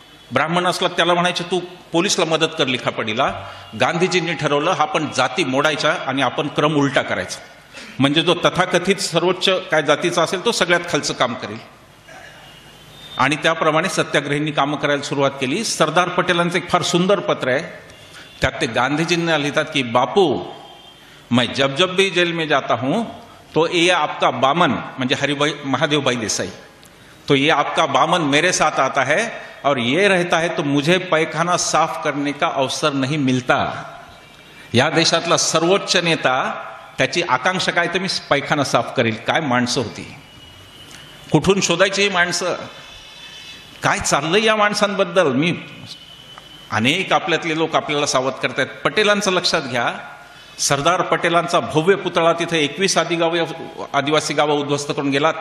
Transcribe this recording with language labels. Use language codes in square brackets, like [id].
[mr] ब्राह्मण असला त्याला म्हणायचे तू पोलिसला मदत कर लिखापडीला. गांधीजींनी ठरवलं आपण जाती मोडायच्या आणि आपण क्रम उलटा करायचा, म्हणजे जो तथाकथित सर्वोच्च काय जातीचा असेल तो सगळ्यात खालचं काम करेल. आणि त्याप्रमाणे सत्याग्रहींनी कामं करायला सुरुवात केली. सरदार पटेलांचं एक फार सुंदर पत्र आहे, त्यात ते गांधीजींना लिहितात की [hi] बापू मैं जब जब भी जेल में जाता हूं तो ये आपका बामन, [mr] म्हणजे हरिभाई महादेवभाई देसाई, [hi] तो ये आपका बामन मेरे साथ आता है और ये रहता है तो मुझे पैखाना साफ करने का अवसर नहीं मिलता. [mr] या देशातला सर्वोच्च नेता त्याची आकांक्षा काय तर मी पैखाना साफ करेल. काय माणसं होती, कुठून शोधायची ही माणसं, काय चाललंय या माणसांबद्दल. मी अनेक आपल्यातले लोक आपल्याला सावध करतायत. पटेलांचं लक्षात घ्या, सरदार पटेलांचा भव्य पुतळा तिथे 21 आदिवासी गावं उद्ध्वस्त करून गेला.